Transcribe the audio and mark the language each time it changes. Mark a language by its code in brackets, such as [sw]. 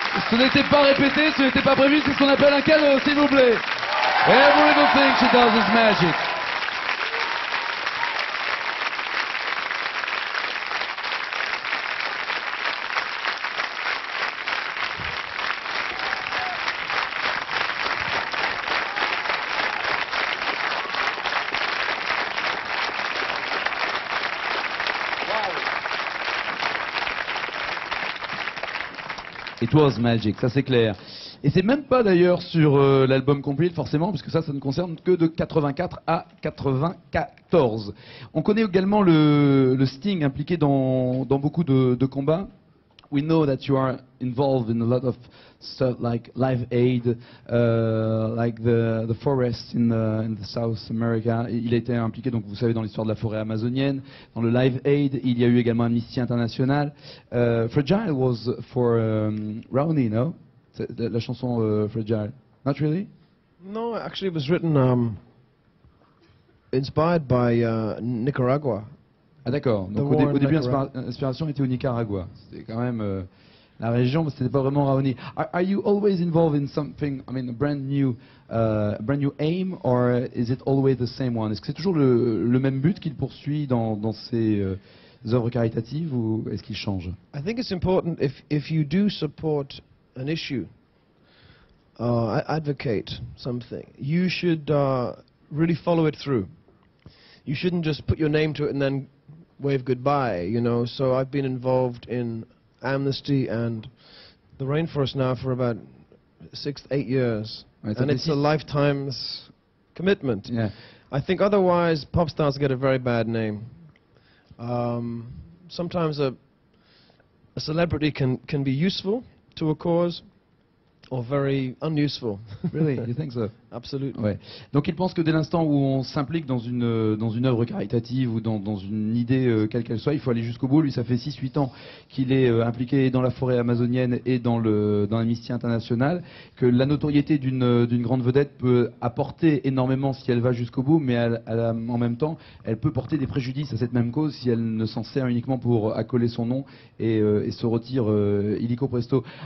[fr] Ce n'était pas répété, ce n'était pas prévu, c'est ce qu'on appelle un cadeau, s'il vous plaît. [en] Every little thing she does is magic. It was magic, [fr] ça c'est clair. Et c'est même pas d'ailleurs sur l'album Complete forcément, puisque ça ne concerne que de 84 à 94. On connaît également le Sting impliqué dans beaucoup de combats. [en] We know that you are involved in a lot of stuff like Live Aid, like the forest in the South America. [fr] Il a été impliqué, donc vous savez, dans l'histoire de la forêt amazonienne, dans le Live Aid. Il y a eu également Amnesty International. [en] Fragile was for Rowney, no? [fr] La chanson Fragile. [en] Not really? No, actually it was written inspired by Nicaragua. [fr] Ah d'accord, donc au début l'inspiration était au Nicaragua. C'était quand même la région, mais c'était pas vraiment Raoni. [en] Are you always involved in something, I mean a brand new aim, or is it always the same one? [fr] Est-ce que c'est toujours le même but qu'il poursuit dans ses œuvres caritatives, ou est-ce qu'il change? [en] I think it's important if you do support an issue, advocate something, you should really follow it through. You shouldn't just put your name to it and then wave goodbye, you know. So I've been involved in Amnesty and the rainforest now for about 6 to 8 years, and it's a lifetime's commitment. Yeah. I think otherwise pop stars get a very bad name. Sometimes a celebrity can be useful to a cause, or very unuseful. Really? You think so? Absolutely. [fr] Ouais. Donc il pense que dès l'instant où on s'implique dans une œuvre caritative ou dans une idée quelle qu'elle soit, il faut aller jusqu'au bout. Lui, ça fait 6-8 ans qu'il est impliqué dans la forêt amazonienne et dans l'Amnesty International, que la notoriété d'une grande vedette peut apporter énormément si elle va jusqu'au bout, mais en même temps, elle peut porter des préjudices à cette même cause si elle ne s'en sert uniquement pour accoler son nom et se retire illico presto.